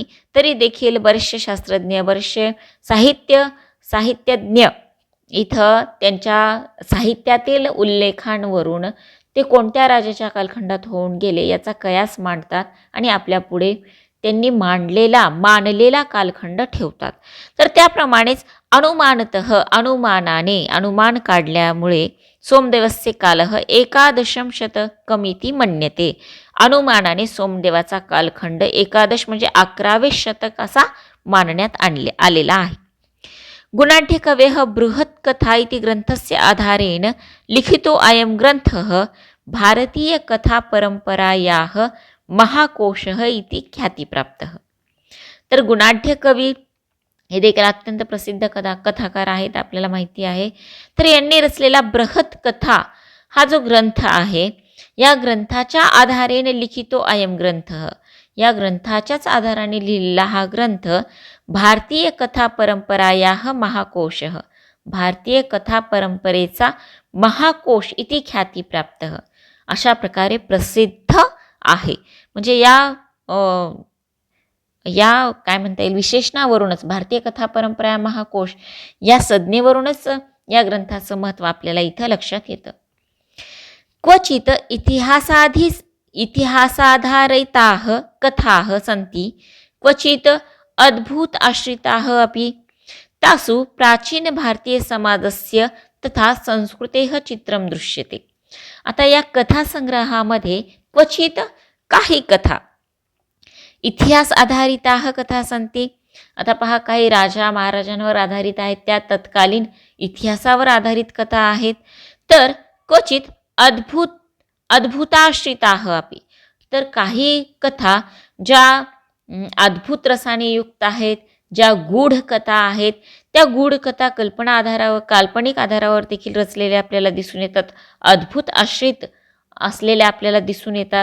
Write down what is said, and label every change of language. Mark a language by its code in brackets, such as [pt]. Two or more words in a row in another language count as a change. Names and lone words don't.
[mr] तरी देखील बरेचसे शास्त्रज्ञ, बरेचसे साहित्यज्ञ इथं त्यांच्या साहित्यातील उल्लेखांवरून ते कोणत्या राजाच्या कालखंडात होऊन गेले याचा कयास मांडतात आणि आपल्या पुढे त्यांनी मानलेला कालखंड ठेवतात. तर त्याप्रमाणेच अनुमान काढल्यामुळे [sa] सोमदेवस्य कालः एकादशम शतकमिति मन्यते. [mr] अनुमानाने सोमदेवाचा कालखंड 11 म्हणजे 11वे शतक असा मानण्यात आलेला आहे. [sa] गुणाढ्य कवेः बृहत् कथा इति ग्रंथस्य आधारेण लिखितो अयं ग्रंथः भारतीय कथा परंपरायाः महाकोशः इति ख्यातिप्राप्तः. [mr] तर गुणाढ्य कवी हे देखील अत्यंत प्रसिद्ध कथाकार आहेत, आपल्याला माहिती आहे. तर यांनी रचलेला बृहत कथा हा जो ग्रंथ आहे, या ग्रंथाच्या आधारेने [sa] लिखितो अयम ग्रंथ, [mr] या ग्रंथाच्याच आधाराने लिहिलेला हा ग्रंथ [sa] भारतीय कथा परंपराया महाकोश, [mr] भारतीय कथा परंपरेचा महाकोश [sa] इति ख्यातिप्राप्त [mr] अशा प्रकारे प्रसिद्ध आहे. म्हणजे या काय म्हणता येईल विशेषणावरूनच, भारतीय कथा परंपरा महाकोश या संज्ञेवरूनच या ग्रंथाचं महत्त्व आपल्याला इथं लक्षात येतं. [sa] क्वचित इतिहासाधारिताः कथाः सन्ति, क्वचित अद्भुत आश्रिताः अपि. तासु प्राचीन भारतीय समाजस्य तथा संस्कृतेः चित्रं दृश्यते. [mr] आता या कथा संग्रहामध्ये क्वचित काही कथा [sa] इतिहास आधारिताः कथा सन्ति. [mr] आता पहा, काही राजा महाराजांवर आधारित आहेत, त्या तत्कालीन इतिहासावर आधारित कथा आहेत. तर [sa] क्वचित अद्भुताश्रिताः अपि, [mr] तर काही कथा ज्या अद्भुत रसाने युक्त आहेत, ज्या गूढ कथा आहेत, त्या गूढ कथा काल्पनिक आधारावर देखील रचलेल्या आपल्याला दिसून येतात, अद्भुत आश्रित असलेल्या आपल्याला दिसून येतात.